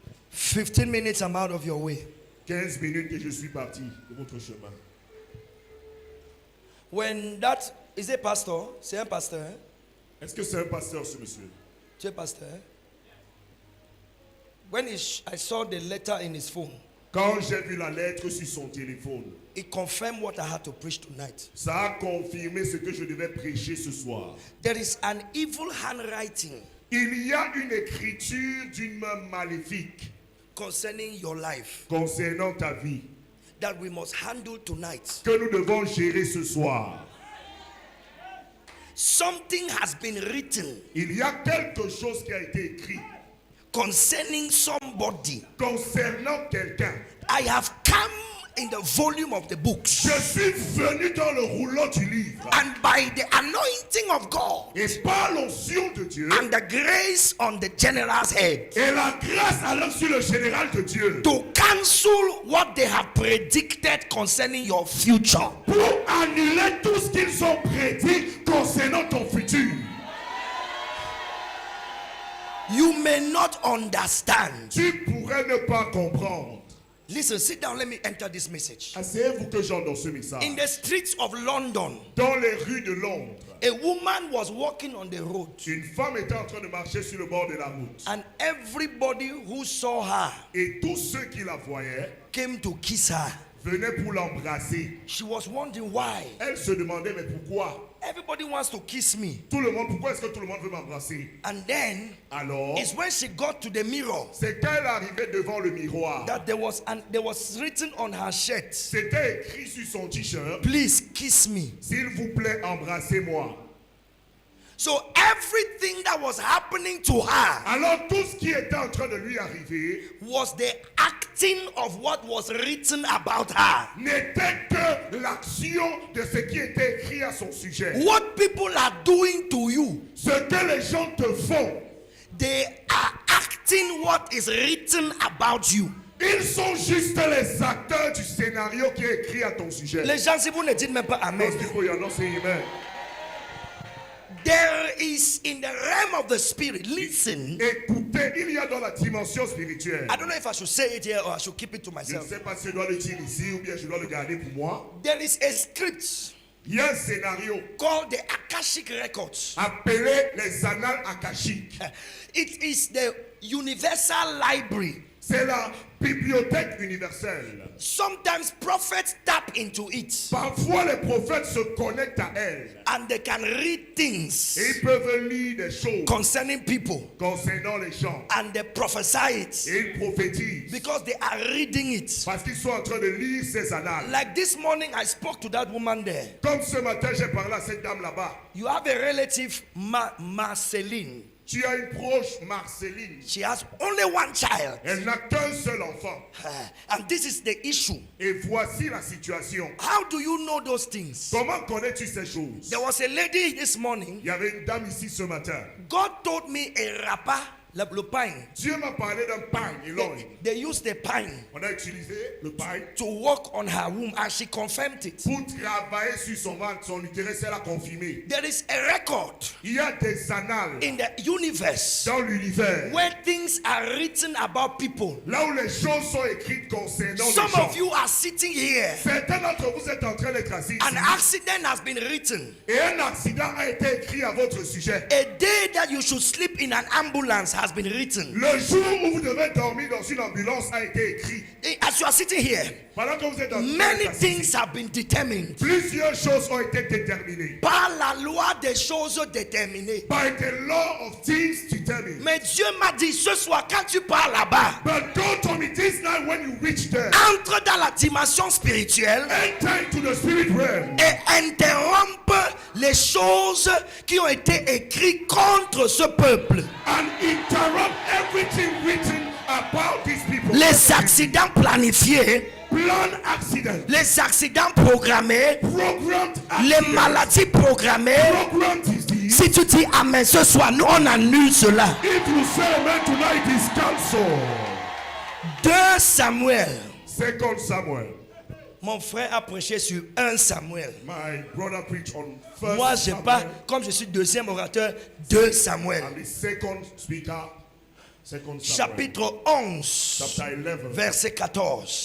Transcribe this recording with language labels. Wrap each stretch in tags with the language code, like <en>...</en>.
<en>"15 minutes, I'm out of your way."</en> <fr>15 minutes et je suis parti de votre chemin.</fr> <en>When that is a pastor,</en> <fr>c'est un pasteur. Hein? Est-ce que c'est un pasteur ce monsieur? Tu es pasteur. Hein?</fr> <en>When I saw the letter in his phone,</en> <fr>Quand j'ai vu la lettre sur son téléphone,</fr> <en>it confirmed what I had to preach tonight.</en> <fr>ça a confirmé ce que je devais prêcher ce soir.</fr> <en>There is an evil handwriting</en> <fr>Il y a une écriture d'une main maléfique</fr> <en>concerning your life</en> <fr>concernant ta vie</fr> <en>that we must handle tonight.</en> <fr>que nous devons gérer ce soir.</fr> <en>Something has been written</en> <fr>Il y a quelque chose qui a été écrit</fr> <en>concerning somebody.</en> <fr>concernant quelqu'un.</fr> <en>I have come in the volume of the books,</en> <fr>Je suis venu dans le rouleau du livre</fr> <en>and by the anointing of God</en> <fr>et par l'onction de Dieu</fr> <en>and the grace on the general's head</en> <fr>et la grâce alors sur le général de Dieu</fr> <en>to cancel what they have predicted concerning your future.</en> <fr>pour annuler tout ce qu'ils ont prédit concernant ton futur.</fr> <en>You may not understand.</en> <fr>Tu pourrais ne pas comprendre.</fr> <en>Listen, sit down, let me enter this message.</en> <fr>Asseyez-vous que j'entends ce message.</fr> <en>In the streets of London,</en> <fr>Dans les rues de Londres,</fr> <en>a woman was walking on the road,</en> <fr>une femme était en train de marcher sur le bord de la route.</fr> <en>and everybody who saw her</en> <fr>Et tous ceux qui la voyaient</fr> <en>came to kiss her.</en> <fr>venaient pour l'embrasser.</fr> <en>She was wondering why.</en> <fr>Elle se demandait, mais pourquoi?</fr> <en>Everybody wants to kiss me.</en> <fr>Tout le monde, pourquoi est-ce que tout le monde veut m'embrasser?</fr> <en>And then</en> <fr>Alors,</fr> <en>it's when she got to the mirror</en> <fr>c'est quand elle arrivait devant le miroir.</fr> <en>that there was written on her shirt,</en> <fr>C'était écrit sur son t-shirt,</fr> <en>"Please kiss me."</en> <fr>s'il vous plaît, embrassez-moi.</fr> <en>So everything that was happening to her</en> <fr>Alors tout ce qui était en train de lui arriver</fr> <en>was the acting of what was written about her.</en> <fr>n'était que l'action de ce qui était écrit à son sujet.</fr> <en>What people are doing to you,</en> <fr>Ce que les gens te font,</fr> <en>they are acting what is written about you.</en> <fr>ils sont juste les acteurs du scénario qui est écrit à ton sujet. Les gens, si vous ne dites même pas amen, Parce qu'il faut y annoncer amen.</fr> <en>there is in the realm of the spirit, listen,</en> <fr>Écoutez, il y a dans la dimension spirituelle.</fr> <en>I don't know if I should say it here or I should keep it to</en> <fr>Je ne</fr> <en>myself.</en> <fr>sais pas si je dois le dire ici ou bien je dois le garder pour moi.</fr> <en>There is a script</en> <fr>Il y a un scénario</fr> <en>called the Akashic Records.</en> <fr>appelé les annales akashiques.</fr> <en>It is the universal library.</en> <fr>C'est la bibliothèque universelle.</fr> <en>Sometimes prophets tap into it</en> <fr>Parfois, les prophètes se connectent à elle</fr> <en>and they can read things</en> <fr>et ils peuvent lire des choses</fr> <en>concerning people</en> <fr>concernant les gens.</fr> <en>and they prophesy it</en> <fr>Et ils prophétisent</fr> <en>because they are reading it.</en> <fr>parce qu'ils sont en train de lire ces annales.</fr> <en>Like this morning, I spoke to that woman there.</en> <fr>Comme ce matin, j'ai parlé à cette dame là-bas.</fr> <en>You have a relative, Marceline.</en> <fr>Tu as une proche, Marceline.</fr> <en>She has only one child.</en> <fr>Elle n'a qu'un seul enfant.</fr> <en>And this is the issue.</en> <fr>Et voici la situation.</fr> <en>How do you know those things?</en> <fr>Comment connais-tu ces choses?</fr> <en>There was a lady this morning.</en> <fr>Il y avait une dame ici ce matin.</fr> <en>God told me a rapper, le pine.</en> <fr>Dieu m'a parlé d'un pain,</fr> <en>They used the pine</en> <fr>On a utilisé le pain</fr> <en>to work on her womb and she confirmed it.</en> <fr>pour travailler sur son ventre, son utérus, elle a confirmé.</fr> <en>There is a record</en> <fr>Il y a des annales</fr> <en>in the universe</en> <fr>dans l'univers,</fr> <en>where things are written about people.</en> <fr>là où les choses sont écrites concernant les</fr> <en>Some</en> <fr>gens.</fr> <en>of you are sitting here.</en> <fr>Certains d'entre vous êtes en train d'être assis</fr> <en>An</en> <fr>ici,</fr> <en>accident has been written.</en> <fr>et un accident a été écrit à votre sujet.</fr> <en>A day that you should sleep in an ambulance has been written.</en> <fr>Le jour où vous devez dormir dans une ambulance a été écrit.</fr> <en>As you are sitting here,</en> <fr>Pendant que vous êtes dans</fr> <en>many</en> <fr>cette</fr> <en>things have been determined</en> <fr>plusieurs choses ont été déterminées. par la loi des choses déterminées.</fr> <en>By the law of things determined.</en> <fr>Mais Dieu m'a dit ce soir, quand tu pars là-bas,</fr> <en>But God told me this night when you reach there,</en> <fr>entre dans la dimension spirituelle</fr> <en>enter into the spirit realm</en> <fr>et interrompe les choses qui ont été écrites contre ce peuple.</fr> <en>and interrupt everything written about these people.</en> <fr>Les accidents planifiés,</fr> <en>Plan accident,</en> <fr>les accidents programmés,</fr> <en>programmed</en> <fr>les</fr> <en>accident,</en> <fr>maladies programmées.</fr> <en>programmed disease.</en> <fr>Si tu dis amen ce soir, nous on annule cela.</fr> <en>If you say amen tonight, it is cancelled.</en> <fr>2 Samuel.</fr> <en>2 Samuel.</en> <fr>Mon frère a prêché sur 1 Samuel.</fr> <en>My brother preached on 1</en> <fr>Moi, j'ai</fr> <en>Samuel.</en> <fr>pas, comme je suis deuxième orateur, 2 Samuel.</fr> <en>I'm the second speaker. 2 Samuel.</en> <fr>Chapitre 11,</fr> <en>Chapter 11,</en> <fr>verset 14.</fr>